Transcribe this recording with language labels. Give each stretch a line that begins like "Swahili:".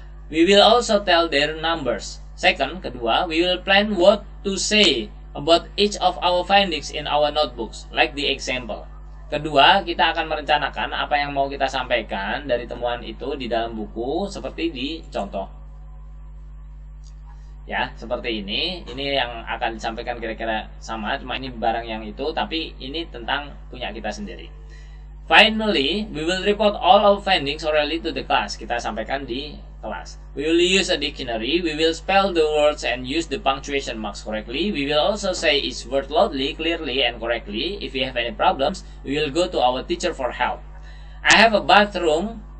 English: We will also tell their numbers. Second,
Indonesian: kedua,
English: we will plan what to say about each of our findings in our notebooks, like the example.
Indonesian: Kedua, kita akan merencanakan apa yang mau kita sampaikan dari temuan itu di dalam buku seperti di contoh. Ya, seperti ini. Ini yang akan disampaikan kira-kira sama, cuma ini barang yang itu, tapi ini tentang punya kita sendiri.
English: Finally, we will report all our findings orally to the class.
Indonesian: Kita sampaikan di kelas.
English: We will use a dictionary. We will spell the words and use the punctuation marks correctly. We will also say each word loudly, clearly, and correctly. If we have any problems, we will go to our teacher for help. I have a bathtub.